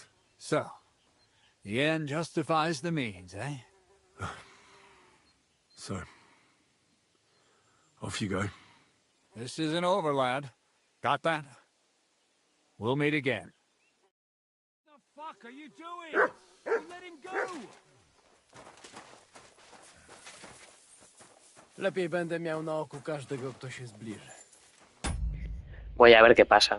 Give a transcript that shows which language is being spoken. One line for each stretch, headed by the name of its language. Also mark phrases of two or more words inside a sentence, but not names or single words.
English: So, the end justifies the means, eh? So, off you go. This isn't over, lad. Got that? We'll meet again. What the fuck are you doing? Let him go!
Polish: Lepiej będę miał na oku każdego, kto się zbliży.
Spanish: Voy a ver qué pasa.